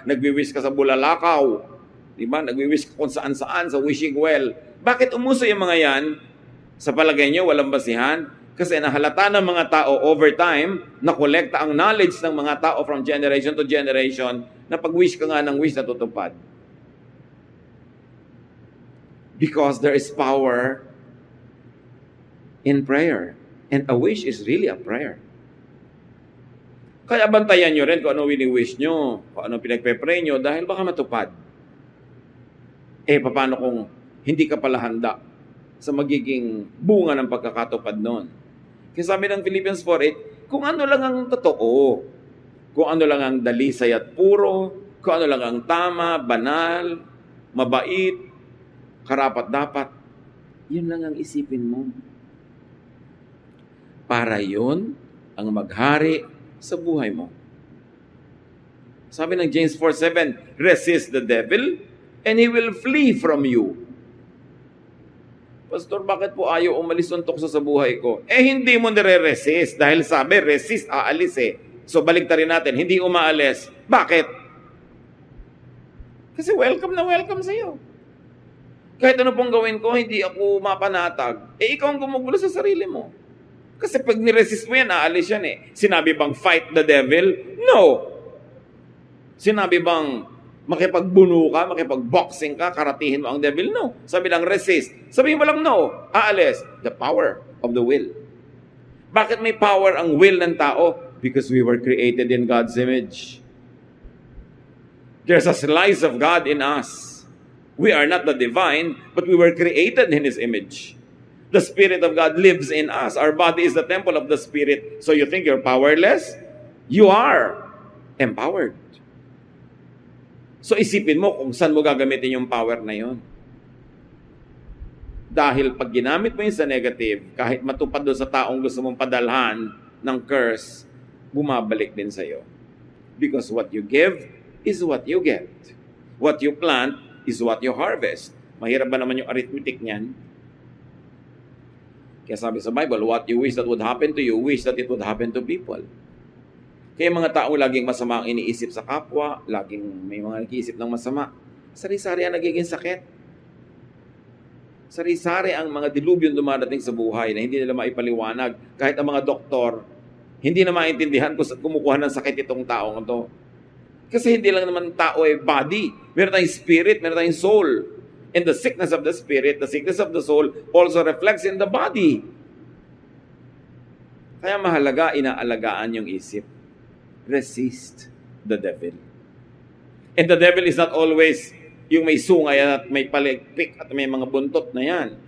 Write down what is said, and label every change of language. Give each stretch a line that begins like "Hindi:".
Filipino: Nagwi-wish ka sa bulalakaw. Diba? Nagwi-wish ka kung saan-saan, sa wishing well. Bakit umuso yung mga yan? Sa palagay nyo, walang basihan? Kasi nahalata ng mga tao over time, nakolekta ang knowledge ng mga tao
English: from generation to generation,
Filipino: na pag-wish ka nga ng wish, natutupad.
English: Because there is power in prayer. And a wish is really a prayer.
Filipino: Kaya bantayan nyo rin kung ano wini-wish nyo, kung ano pinagpe-pray nyo, dahil baka matupad. Paano kung hindi ka pala handa sa magiging bunga ng pagkakatupad nun? Kaya sabi ng Philippians 4:8, kung ano lang ang totoo, kung ano lang ang dalisay at puro, kung ano lang ang tama, banal, mabait, karapat-dapat, yun lang ang isipin mo. Para yun ang maghari sa buhay mo. Sabi ng
English: James 4:7, resist the devil and he will flee from you.
Filipino: Pastor, bakit po ayaw umalis ng tukso sa buhay ko? Hindi mo nire-resist dahil sabi, resist, aalis So balik rin natin, hindi umaalis. Bakit? Kasi welcome na welcome sa'yo. Kahit ano pong gawin ko, hindi ako mapanatag. Ikaw ang gumugulo sa sarili mo. Kasi pag niresist mo yan, aalis yan
English: Sinabi bang fight the devil? No.
Filipino: Sinabi bang makipagbuno ka, makipagboxing ka, karatihin mo ang devil? No. Sabi lang resist. Sabihin mo lang no. Aalis.
English: The power of the will.
Filipino: Bakit may power ang will ng tao?
English: Because we were created in God's image. There's a slice of God in us. We are not the divine, but we were created in His image. The Spirit of God lives in us. Our body is the temple of the Spirit. So you think you're powerless? You are empowered.
Filipino: So isipin mo kung saan mo gagamitin yung power na yon. Dahil pag ginamit mo yun sa negative, kahit matupad doon sa taong gusto mong padalhan ng curse, bumabalik din sa'yo.
English: Because what you give is what you get. What you plant is what you harvest.
Filipino: Mahirap ba naman yung arithmetic niyan? Kaya sabi sa Bible,
English: what you wish that would happen to you, wish that it would happen to people.
Filipino: Kaya mga taong laging masama ang iniisip sa kapwa, laging may mga nag-iisip ng masama, sari-sari ang nagiging sakit. Sari-sari ang mga dilubyo dumadating sa buhay na hindi nila maipaliwanag. Kahit ang mga doktor, hindi na maintindihan kung saan kumukuha ng sakit itong taong ito. Kasi hindi lang naman tao body. Meron tayong spirit, meron tayong soul.
English: And the sickness of the spirit, the sickness of the soul also reflects in the body.
Filipino: Kaya mahalaga, inaalagaan yung isip.
English: Resist the devil. And the devil is not always
Filipino: yung may sungay at may palikpik at may mga buntot na yan.